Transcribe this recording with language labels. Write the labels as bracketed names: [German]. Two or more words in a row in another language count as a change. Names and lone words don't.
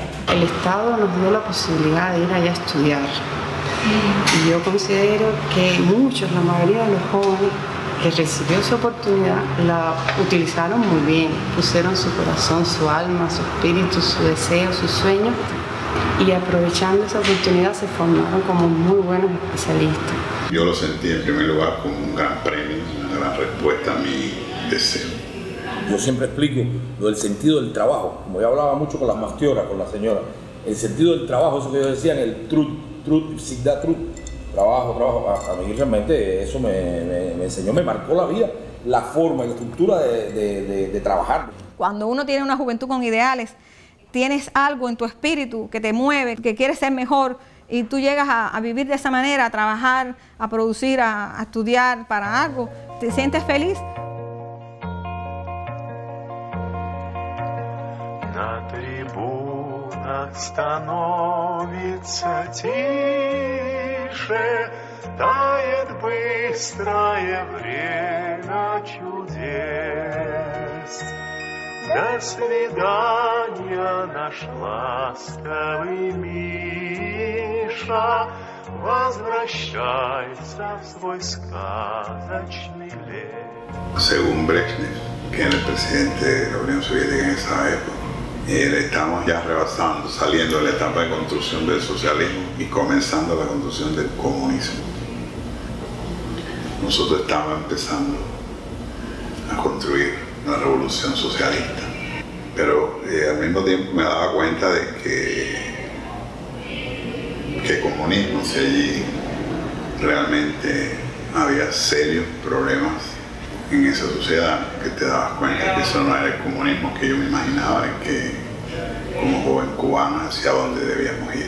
[Spanish] El Estado nos dio la posibilidad de ir allá a estudiar y yo considero que muchos, la mayoría de los jóvenes que recibió esa oportunidad la utilizaron muy bien, pusieron su corazón, su alma, su espíritu, su deseo, sus sueños y aprovechando esa oportunidad se formaron como muy buenos especialistas. Yo lo sentí en primer lugar como un gran premio, una gran respuesta a mi deseo. Yo siempre explico lo del sentido del trabajo, como yo hablaba mucho con las mastioras, con la señora, el sentido del trabajo, eso que ellos decían, el truth, sigda truth. Trabajo, a mí realmente eso me enseñó, me marcó la vida, la forma y la estructura de trabajar. Cuando uno tiene una juventud con ideales, tienes algo en tu espíritu que te mueve, que quieres ser mejor y tú llegas a vivir de esa manera, a trabajar, a producir, a estudiar para algo, te sientes feliz. [Russian] Становится тише, тает быстрое время чудес. До свидания, наш ласковый Миша, возвращайся в свой сказочный лес. [Spanish] Según Brezhnev, que era el presidente de la Unión Soviética en esa época, estamos ya rebasando, saliendo de la etapa de construcción del socialismo y comenzando la construcción del comunismo. Nosotros estamos empezando a construir la revolución socialista, pero al mismo tiempo me daba cuenta de que comunismo, si allí realmente había serios problemas en esa sociedad, que te dabas cuenta que eso no era el comunismo que yo me imaginaba y que como joven cubano hacia dónde debíamos ir.